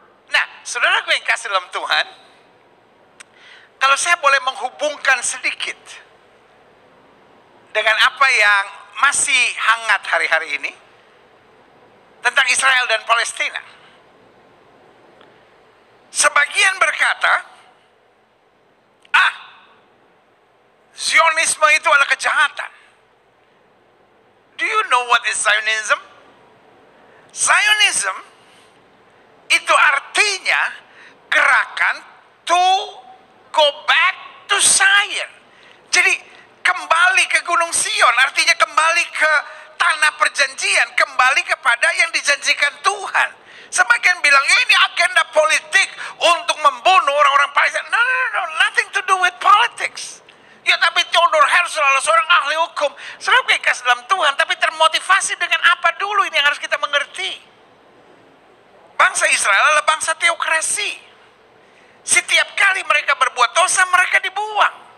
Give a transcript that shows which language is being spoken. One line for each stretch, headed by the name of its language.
Indonesian: Nah, saudaraku yang kasih dalam Tuhan, kalau saya boleh menghubungkan sedikit dengan apa yang masih hangat hari-hari ini tentang Israel dan Palestina. Sebagian berkata, Zionisme itu adalah kejahatan.
English: Do you know what is Zionism? Zionism itu artinya gerakan to go back to Zion.
Indonesian: Jadi kembali ke Gunung Sion, artinya kembali ke tanah perjanjian, kembali kepada yang dijanjikan Tuhan. Sebagian bilang ini agenda politik untuk membunuh orang-orang Palestina.
English: No, nothing to do with politics.
Indonesian: Ya tapi Theodor Herzl adalah seorang ahli hukum, saudara kasih dalam Tuhan, tapi termotivasi dengan apa dulu, ini yang harus kita mengerti. Bangsa Israel adalah bangsa teokrasi. Setiap kali mereka berbuat dosa, mereka dibuang.